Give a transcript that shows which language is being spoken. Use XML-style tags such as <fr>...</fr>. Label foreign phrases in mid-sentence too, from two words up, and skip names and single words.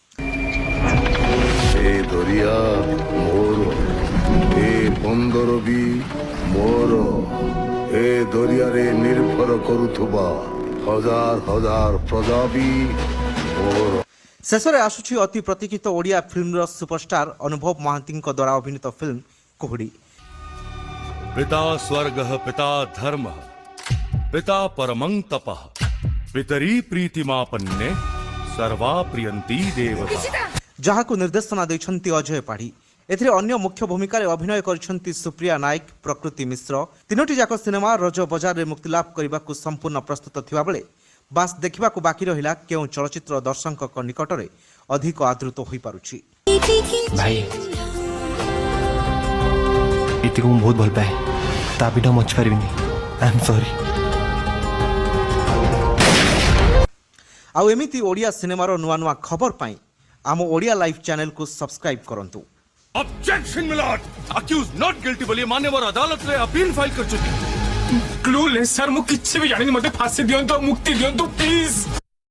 <or>ଏ ଦରିଆ ମୋର, ଏ ବନ୍ଦର ବି ମୋର, ଏ ଦରିଆରେ ନିର୍ଭର କରୁଥିବା ହଜାର ହଜାର ପ୍ରଜା ବି ମୋର। ଶେଷରେ ଆସୁଛି ଅତି ପ୍ରତୀକ୍ଷିତ ଓଡ଼ିଆ ଫିଲ୍ମର ସୁପରଷ୍ଟାର ଅନୁଭବ ମହାନ୍ତିଙ୍କ ଦ୍ୱାରା ଅଭିନୀତ ଫିଲ୍ମ କୁହୁଡ଼ି।</or> <sa>पिता स्वर्गः पिता धर्मः पिता परमं तपः पितरी प्रीतिमापन्ने सर्वा प्रियंती देवता।</sa> <or>ଯାହାକୁ ନିର୍ଦ୍ଦେଶନା ଦେଇଛନ୍ତି ଅଜୟ ପାଢ଼ୀ। ଏଥିରେ ଅନ୍ୟ ମୁଖ୍ୟ ଭୂମିକାରେ ଅଭିନୟ କରିଛନ୍ତି ସୁପ୍ରିୟା ନାୟକ, ପ୍ରକୃତି ମିଶ୍ର। ତିନୋଟି ଯାକ ସିନେମା ରଜ ବଜାରରେ ମୁକ୍ତିଲାଭ କରିବାକୁ ସମ୍ପୂର୍ଣ୍ଣ ପ୍ରସ୍ତୁତ ଥିବାବେଳେ ବାସ୍ ଦେଖିବାକୁ ବାକି ରହିଲା କେଉଁ ଚଳଚ୍ଚିତ୍ର ଦର୍ଶକଙ୍କ ନିକଟରେ ଅଧିକ ଆଦୃତ ହୋଇପାରୁଛି। ଭାଇ ଏତିକି ମୁଁ ବହୁତ ଭଲ ପାଏ, ତା ବିନା ମଞ୍ଚି ପାରିବିନି।</or> <en>I am sorry.</en> <or>ଆଉ ଏମିତି ଓଡ଼ିଆ ସିନେମାର ନୂଆ ନୂଆ ଖବର ପାଇଁ ଆମ ଓଡ଼ିଆ ଲାଇଭ୍ ଚ୍ୟାନେଲକୁ ସବସ୍କ୍ରାଇବ କରନ୍ତୁ।</or> <en>Objection my lord, accused not guilty</en> <or>ବୋଲି ମାନ୍ୟବର ଅଦାଲତ ରେ ଅପିଲ ଫାଇଲ କର ଚୁକି। କ୍ଲୁଲେସ୍ ସାର୍, ମୁଁ କିଛି ବି ଜାଣିନି, ମୋତେ ଫାଶୀ ଦିଅନ୍ତୁ, ମୁକ୍ତି ଦିଅନ୍ତୁ ପ୍ଲିଜ।</or>